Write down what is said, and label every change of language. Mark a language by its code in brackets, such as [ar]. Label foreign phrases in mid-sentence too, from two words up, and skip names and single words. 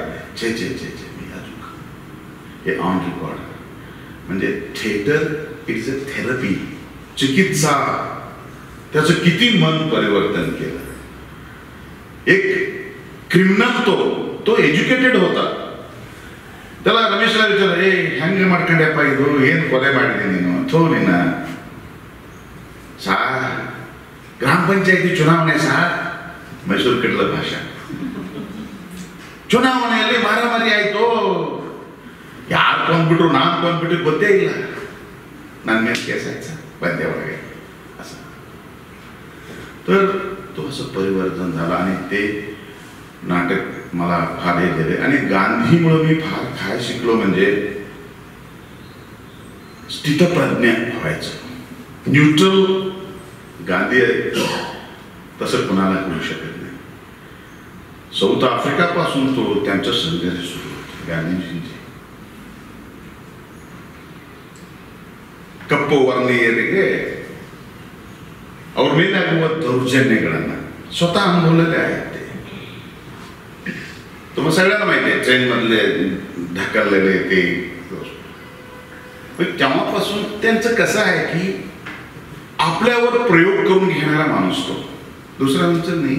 [mr] छे छे छे छे मी अजून हे [en] on record. [mr] म्हणजे थिएटर [en] it's a therapy [mr] चिकित्सा. त्याचं किती मन परिवर्तन केलं. एक क्रिमिनल तो एज्युकेटेड होता. त्याला रमेशला विचारलं [kn] ए ಹೆಂಗೆ ಮಾಡ್ಕೊಂಡ್ಯಪ್ಪ ಇದು ಏನು ಕೊಲೆ ಮಾಡಿದೆ ನೀನು ಥೋ ನಿನ್ನ ಸಾರ್ ಗ್ರಾಮ ಪಂಚಾಯತಿ ಚುನಾವಣೆ ಸಾರ್ ಮೈಸೂರು ಕಡಲ ಭಾಷಾ ಚುನಾವಣೆಯಲ್ಲಿ ಮಾರಾಮಾರಿ ಆಯ್ತು. ಯಾರು ಕೊಂಡ್ಬಿಟ್ರು ನಾನು ಕೊಂಡ್ಬಿಟ್ರು ಗೊತ್ತೇ ಇಲ್ಲ. ನನ್ನ ಮೇಲೆ ಕೇಸ್ ಆಯ್ತು ಸರ್ ಬಂದೆ ಒಳಗೆ असं. [mr] तर तो असं परिवर्तन झालं आणि ते नाटक मला फार हे गेले आणि गांधीमुळे मी फार काय शिकलो म्हणजे स्थितप्रज्ञ व्हायचं. न्यूट्रल गांधी तसं कुणाला करू शकत नाही. साऊथ आफ्रिकापासून तो त्यांचा संघर्ष सुरू होता गांधीजींचे. [kn] ಕಪ್ಪು ವರ್ಣೀಯರಿಗೆ ಅವ್ರ ಮೇಲಾಗುವ ದೌರ್ಜನ್ಯಗಳನ್ನ [mr] स्वतः अनुभवलेले आहेत ते. तुम्हाला सगळ्यांना माहिती आहे ट्रेन मधले ढकललेले ते. तेव्हापासून त्यांचं कसं आहे की आपल्यावर प्रयोग करून घेणारा माणूस तो, दुसऱ्यांचं नाही.